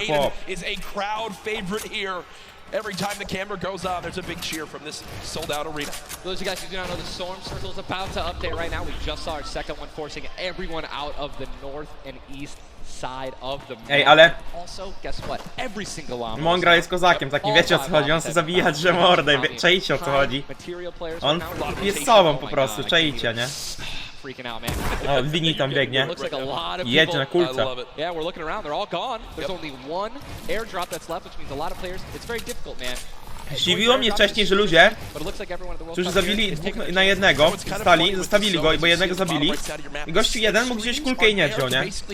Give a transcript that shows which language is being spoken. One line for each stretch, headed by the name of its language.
English: Aiden
Polish: chłop.
English: is a crowd favorite here. Every time the camera goes on, there's a big cheer from this sold-out arena. For those of you guys who do not know, the storm circle is about to update right now. We just saw our second one, forcing everyone out of the north and east side of the map.
Polish: Ej, ale
English: Also, guess what? Every single llama.
Polish: Mongrel jest kozakiem, takim wiecie o co chodzi, on chce zabijać, że mordę, czajcie o co chodzi. On jest sobą po prostu, czajcie, nie? O, Wini tam biegnie. Jedzie na kulce.
English: Yeah, we're looking around, they're all gone. There's only one airdrop that's left, which means a lot of players. It's very difficult, man.
Polish: Zdziwiło mnie wcześniej, że ludzie, którzy zabili 2 na 1, zostawili go, bo jednego zabili. I gościu jeden mógł wziąć kulkę i nie wziął, nie?